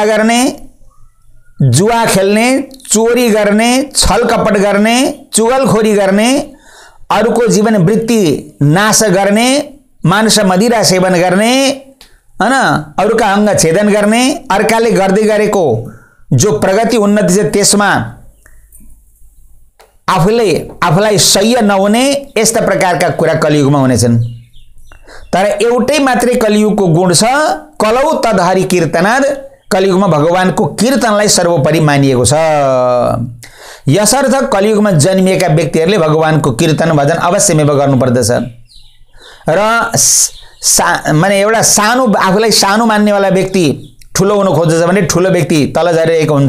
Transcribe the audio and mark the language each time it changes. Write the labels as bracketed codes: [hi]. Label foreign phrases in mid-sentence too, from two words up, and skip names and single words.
[ne] गर्ने, जुवा खेल्ने, चोरी गर्ने, छलकपट गर्ने, चुगलखोरी गर्ने, अरूको जीवन वृत्ति नाश गर्ने, मांस मदिरा सेवन गर्ने हैन, अरूका अंग छेदन गर्ने, अर्काले गर्दै गरेको जो प्रगति उन्नति छ त्यसमा आफूलाई सह्य नहुने, यस्ता प्रकारका कुरा कलियुगमा हुनेछन्। तर एउटै मात्रै कलियुगको गुण छ, [sa] कलौ तद हरि कीर्तनाद। [ne] कलियुगमा भगवानको कीर्तनलाई सर्वोपरि मानिएको छ। यसर्थ कलियुगमा जन्मिएका व्यक्तिहरूले भगवानको कीर्तन भजन अवश्यमेव गर्नुपर्दछ। र माने एउटा सानो, आफूलाई सानो मान्नेवाला व्यक्ति ठुलो हुन खोज्छ भने ठुलो व्यक्ति तल झरिरहेको हुन्छ।